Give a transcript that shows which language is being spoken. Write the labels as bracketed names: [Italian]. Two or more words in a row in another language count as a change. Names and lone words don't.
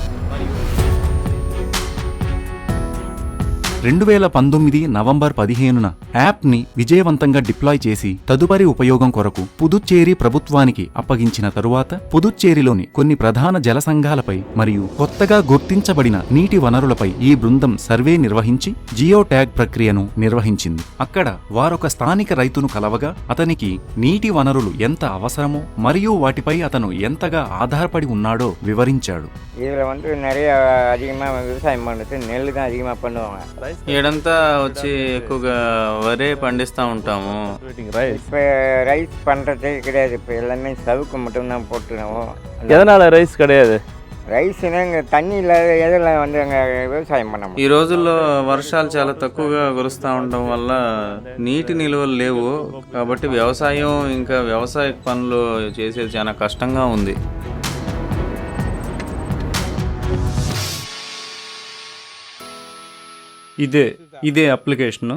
[Telugu] 2019 నవంబర్ 15న యాప్ని విజయవంతంగా డిప్లాయ్ చేసి తదుపరి ఉపయోగం కొరకు పుదుచ్చేరి ప్రభుత్వానికి అప్పగించిన తరువాత పుదుచ్చేరిలోని కొన్ని ప్రధాన జల సంఘాలపై మరియు కొత్తగా గుర్తించబడిన నీటి వనరులపై ఈ బృందం సర్వే నిర్వహించి [English] geo tag [Telugu] ప్రక్రియను నిర్వహించింది. అక్కడ వారొక స్థానిక రైతును కలవగా అతనికి నీటి వనరులు ఎంత అవసరమో మరియు వాటిపై అతను ఎంతగా ఆధారపడి ఉన్నాడో వివరించాడు. [Tamil] இதில் நிறைய அதிகமாக விவசாயம் பண்ணுறது நெல் தான் அதிகமாக பண்ணுவாங்க. [Telugu] ఏడంతా వచ్చి ఎక్కువగా వరే పండిస్తూ ఉంటాము. [Tamil] இப்போ ரைஸ் பண்ணுறதே கிடையாது. இப்போ எல்லாமே சவுக்கு மட்டும்தான் போட்டுருவோம். எதனால ரைஸ் கிடையாது? ரைஸ்னா இங்கே தண்ணி இல்லாத எதில் வந்து அங்கே விவசாயம் பண்ண [Telugu] ఈ రోజుల్లో వర్షాలు చాలా తక్కువగా కురుస్తూ ఉండడం వల్ల నీటి నిల్వలు లేవు. కాబట్టి వ్యవసాయం ఇంకా వ్యవసాయ పనులు చేసేది చాలా కష్టంగా ఉంది. ఇదే అప్లికేషన్.